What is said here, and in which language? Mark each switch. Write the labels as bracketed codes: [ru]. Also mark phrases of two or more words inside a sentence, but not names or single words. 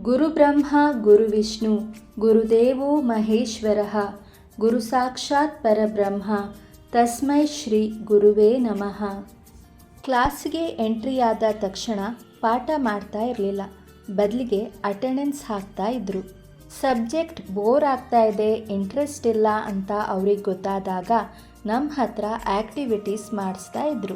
[sa] ಗುರುಬ್ರಹ್ಮ ಗುರುವಿಷ್ಣು ಗುರುದೇವೋ ಮಹೇಶ್ವರಃ ಗುರು ಸಾಕ್ಷಾತ್ ಪರಬ್ರಹ್ಮ ತಸ್ಮೈ ಶ್ರೀ ಗುರುವೇ ನಮಃ. [kn] ಕ್ಲಾಸಿಗೆ ಎಂಟ್ರಿಯಾದ ತಕ್ಷಣ ಪಾಠ ಮಾಡ್ತಾ ಇರಲಿಲ್ಲ, ಬದಲಿಗೆ ಅಟೆಂಡೆನ್ಸ್ ಹಾಕ್ತಾ ಇದ್ರು. ಸಬ್ಜೆಕ್ಟ್ ಬೋರ್ ಆಗ್ತಾ ಇದೆ, ಇಂಟ್ರೆಸ್ಟ್ ಇಲ್ಲ ಅಂತ ಅವ್ರಿಗೆ ಗೊತ್ತಾದಾಗ ನಮ್ಮ ಹತ್ರ ಆ್ಯಕ್ಟಿವಿಟೀಸ್ ಮಾಡಿಸ್ತಾ ಇದ್ರು.